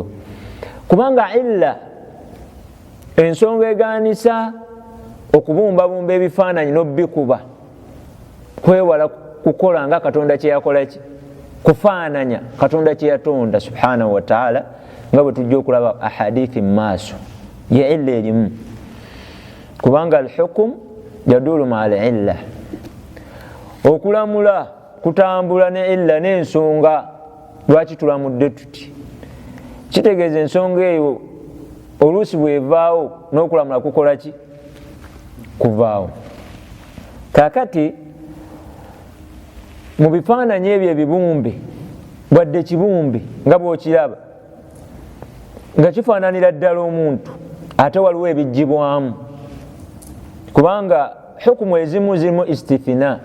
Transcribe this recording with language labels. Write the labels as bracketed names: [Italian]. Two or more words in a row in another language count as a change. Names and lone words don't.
[Ganda] Kubanga illa, ensonga egaanisa okubumbabumba ebifaananyi n'obikuba, kwewala kukola nga Katonda kye yakola ki, kufaananya Katonda kye yatonda [Arabic] سبحانه وتعالى, [Ganda] nga bwe tujja okulaba ahadithi mu maaso, ye illa erimu. [Arabic] Kubanga الحكم يدور مع العلة, [Ganda] okulamula kutambula ne illa n'ensonga lwaki tulamudde tuti. Kitegeeza ensonga eyo oluusi bwevaawo n'okulamula kukola ki, kuvaawo. Kakati mu bifaananyi ebyo ebibumbe, wadde kibumbe nga bw'okiraba nga kifaananira ddala omuntu, ate waliwo ebijjibwamu, kubanga hukumu ezimu zirimu istithina.